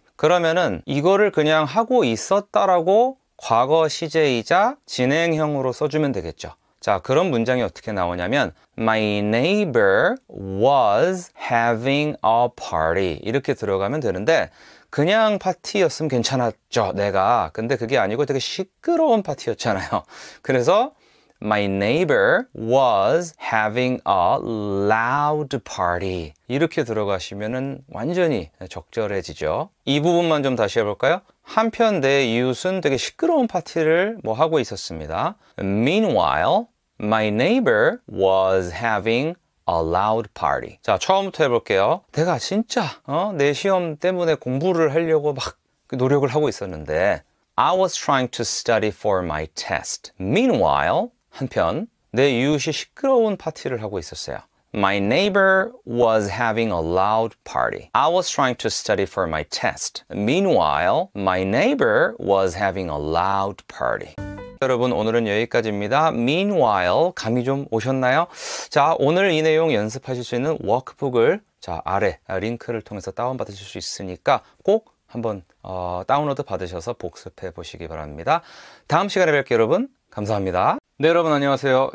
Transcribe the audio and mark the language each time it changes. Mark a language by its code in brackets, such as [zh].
[ko] 그러면은 이거를 그냥 하고 있었다라고 과거 시제이자 진행형으로 써주면 되겠죠. 자, 그런 문장이 어떻게 나오냐면 [en] My neighbor was having a party [ko] 이렇게 들어가면 되는데 그냥 파티였으면 괜찮았죠, 내가. 근데 그게 아니고 되게 시끄러운 파티였잖아요. 그래서 [en] My neighbor was having a loud party. [ko] 이렇게 들어가시면은 완전히 적절해지죠. 이 부분만 좀 다시 해볼까요? 한편 내 이웃은 되게 시끄러운 파티를 뭐 하고 있었습니다. [en] Meanwhile, my neighbor was having a loud party. [ko] 자, 처음부터 해볼게요. 내가 진짜 내 시험 때문에 공부를 하려고 막 노력을 하고 있었는데 [en] I was trying to study for my test. Meanwhile, [ko] 한편 내 이웃이 시끄러운 파티를 하고 있었어요. [en] My neighbor was having a loud party. I was trying to study for my test. Meanwhile, my neighbor was having a loud party. [ko] 여러분, 오늘은 여기까지입니다. Meanwhile, 감이 좀 오셨나요? 자, 오늘 이 내용 연습하실 수 있는 워크북을 자, 아래 링크를 통해서 다운받으실 수 있으니까 꼭 한번 다운로드 받으셔서 복습해 보시기 바랍니다. 다음 시간에 뵐게요, 여러분. 감사합니다. 네, 여러분 안녕하세요.